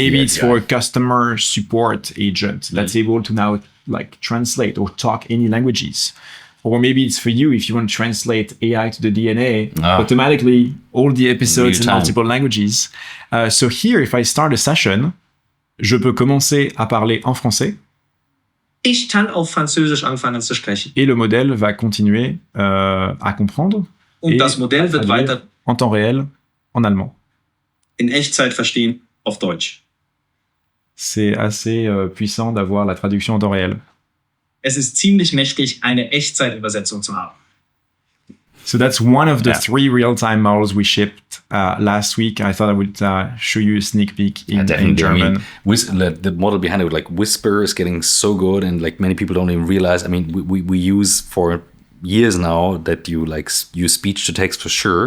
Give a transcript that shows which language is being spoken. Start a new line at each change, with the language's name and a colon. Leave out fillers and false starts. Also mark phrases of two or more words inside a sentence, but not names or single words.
English: maybe it's for a customer support agent that's able to now like translate or talk any languages. Or maybe it's for you if you want to translate AI to the DNA automatically, all the episodes in multiple languages. So here, if I start a session,
French: je peux commencer à parler en français.
German: Ich kann auf Französisch anfangen zu sprechen.
French: Et le modèle va continuer à comprendre.
German: Und das Modell wird weiter
French: en temps réel en allemand.
German: In Echtzeit verstehen auf Deutsch.
French: C'est assez puissant d'avoir la traduction en temps réel.
German: Es ist ziemlich mächtig, eine Echtzeitübersetzung zu haben.
English: So that's one of the 3 real-time models we shipped last week. I thought I would show you a sneak peek in German. I mean, the model behind it, like Whisper, is getting so good, and like many people don't even realize. I mean, we use for years now that you like use speech to text for sure.